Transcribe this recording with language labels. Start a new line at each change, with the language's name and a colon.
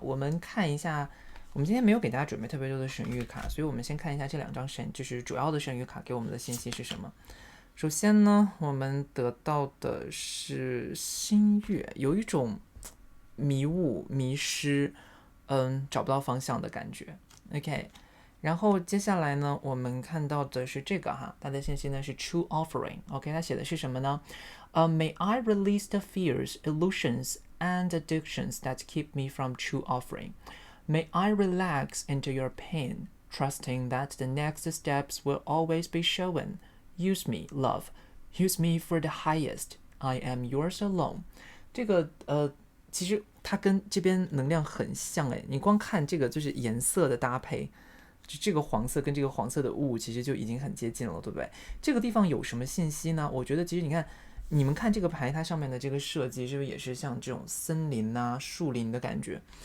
Chinese: 我们看一下，我们今天没有给大家准备特别多的神谕卡，所以我们先看一下这两张就是主要的神谕卡给我们的信息是什么。首先呢，我们得到的是新月，有一种迷雾、迷失。找不到方向的感觉 ，OK。然后接下来呢，我们看到的是这个哈，它的信息呢是 True Offering，OK，它写的是什么呢？
English: May I release the fears, illusions, and addictions that keep me from true offering. May I relax into your pain, trusting that the next steps will always be shown. Use me, love. Use me for the highest. I am yours alone.
Chinese: 这个其实它跟这边能量很像诶，你光看这个就是颜色的搭配，这个黄色跟这个黄色的雾其实就已经很接近了，对不对？这个地方有什么信息呢？我觉得其实你们看这个牌，它上面的这个设计是不是也是像这种森林啊、树林的感觉？